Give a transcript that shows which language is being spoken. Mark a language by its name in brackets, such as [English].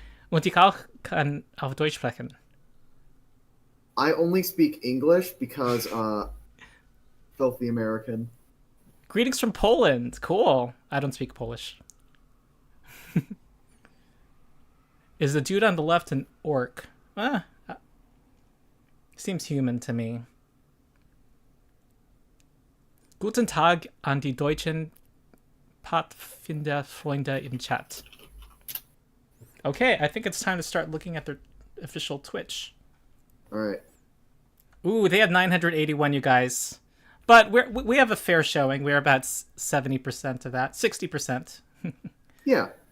[German] Und ich auch kann auf Deutsch sprechen. [English] I only speak English because, filthy American. Greetings from Poland. Cool. I don't speak Polish. Is the dude on the left an orc? Seems human to me. [German] Guten Tag an die deutschen Pathfinder-Freunde im Chat. [English] Okay, I think it's time to start looking at their official Twitch. Alright. Ooh, they have 981, you guys. But we have a fair showing. We're about 70% of that. 60%. Yeah.